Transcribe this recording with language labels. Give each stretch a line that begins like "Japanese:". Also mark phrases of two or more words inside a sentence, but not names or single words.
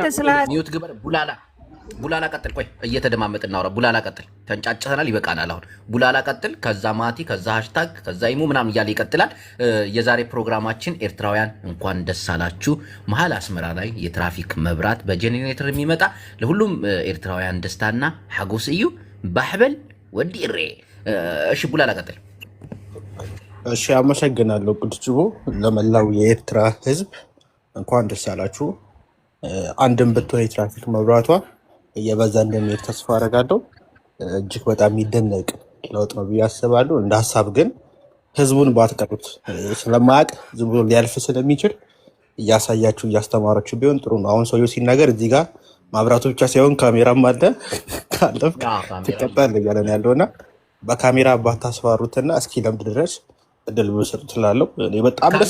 Tigrinya: ሚውት ግበር
Amharic: ቡላላ ቀጥል። ቆይ እየተደማመጥን እናውራ። ቡላላ ቀጥል። ተንጫጭተናል፣ ይበቃናል። አሁን ቡላላ ቀጥል። ከዛ ማቲ፣ ከዛ ሃሽታግ፣ ከዛ ኢሞ ምናምን እያለ ይቀጥላል። የዛሬ ፕሮግራማችን ኤርትራውያን እንኳን ደስ አላችሁ። መሀል አስመራ ላይ የትራፊክ መብራት በጄኔሬተር የሚመጣ ለሁሉም ኤርትራውያን ደስታና ሐጎስ እዩ።
Tigrinya: ባሕበል ወዲ እሬ።
Amharic: እሺ ቡላላ ቀጥል። እሺ አመሰግናለሁ ቅዱስ ጅቦ። ለመላው የኤርትራ ህዝብ እንኳን ደስ አላችሁ። አንድም ብትሆን የትራፊክ መብራቷ እየበዛ እንደሚሄድ ተስፋ አደርጋለሁ። እጅግ በጣም የሚደነቅ ለውጥ ነው ብዬ አስባለሁ። እንደ ሀሳብ ግን ህዝቡን ባትቀሩት ስለማያውቅ ዝም ብሎ ሊያልፍ ስለሚችል እያሳያችሁ እያስተማራችሁ ቢሆን ጥሩ ነው። አሁን ሰውየው ሲናገር እዚህ ጋር ማብራቱ ብቻ ሳይሆን ካሜራም አለ ካለፍክ ትቀጣለህ እያለ ነው ያለውና በካሜራ ባታስፈሩትና እስኪ ለምድ ድረስ እድል ብሰጥ ትላለሁ። እኔ በጣም ደስ